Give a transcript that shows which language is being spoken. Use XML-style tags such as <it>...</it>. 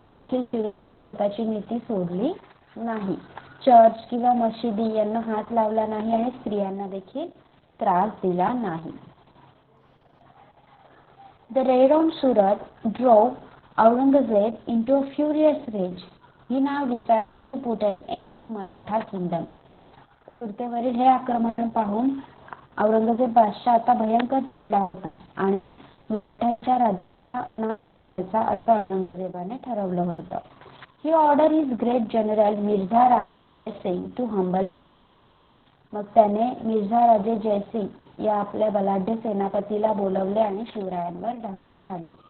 <mr>सुरतेची नीती सोडली नाही. चर्च किंवा मशिदी यांना हात लावला नाही आणि स्त्रियांना देखील त्रास दिला नाही.</mr> <en>The raid on Surat drove Aurangzeb into a furious rage. He now decided to put an end to Maratha kingdom.</en> <mr>सुरतेवरील हे आक्रमण पाहून औरंगजेब बादशाह आता भयंकर चिडला होता आणि मराठ्याच्या राज्याचा असं औरंगजेबाने ठरवलं होतं.</mr> <en>He ordered his great general Mirza Raje Singh to humble.</en> <mr>मग त्याने मिर्झा राजे जयसिंग या आपल्या बलाढ्य सेनापतीला बोलवले आणि शिवरायांवर ढाल.</mr>